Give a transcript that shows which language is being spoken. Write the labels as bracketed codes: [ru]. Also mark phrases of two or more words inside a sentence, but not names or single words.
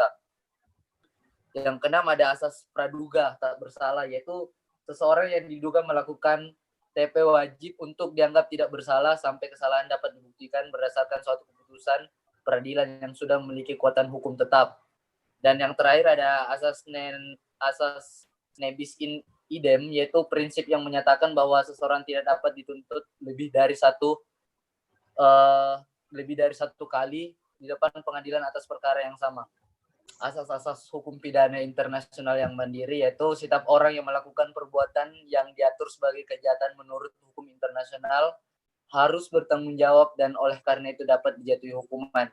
[id] Yang keenam ada asas praduga tak bersalah, yaitu seseorang yang diduga melakukan TP wajib untuk dianggap tidak bersalah sampai kesalahan dapat dibuktikan berdasarkan suatu keputusan peradilan yang sudah memiliki kekuatan hukum tetap. Dan yang terakhir ada asas [la] nebis in idem, [id] yaitu prinsip yang menyatakan bahwa seseorang tidak dapat dituntut lebih dari satu kali di depan pengadilan atas perkara yang sama. Asas-asas hukum pidana internasional yang mandiri yaitu setiap orang yang melakukan perbuatan yang diatur sebagai kejahatan menurut hukum internasional harus bertanggung jawab dan oleh karena itu dapat dijatuhi hukuman.